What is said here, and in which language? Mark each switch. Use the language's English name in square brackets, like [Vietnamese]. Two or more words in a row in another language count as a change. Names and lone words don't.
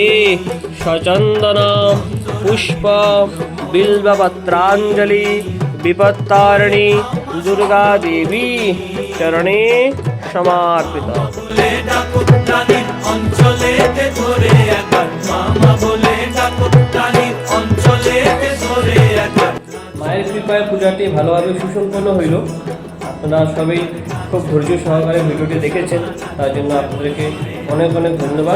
[Sanskrit] सचंदन पुष्प बिल्वपत्रांजलि विपत्तारिणी दुर्गा देवी चरणे समर्पिता। [Bangla] মায়ের কৃপায় পূজাটি ভালোভাবে সুসম্পন্ন হইল। আপনারা সবাই খুব ধৈর্য সহকারে ভিডিওটি দেখেছেন, তার জন্য আপনাদেরকে অনেক অনেক ধন্যবাদ।